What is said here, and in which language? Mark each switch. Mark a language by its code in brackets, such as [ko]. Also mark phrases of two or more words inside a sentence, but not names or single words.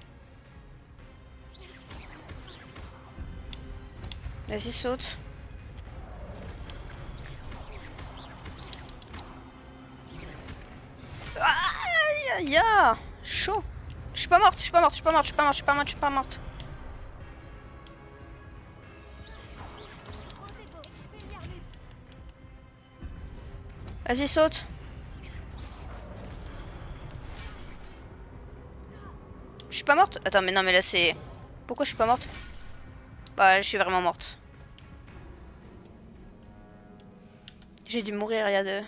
[fr] Vas-y, saute. Aïe, aïe, aïe. Chaud. Je suis pas morte, je suis pas morte, je suis pas morte, je suis pas morte, je suis pas morte, je suis pas morte. Protego. Expelliarmus. Vas-y, saute. Je suis pas morte? Attends, mais non, mais là c'est... Pourquoi je suis pas morte? Bah, je suis vraiment morte. J'ai dû mourir il y a deux...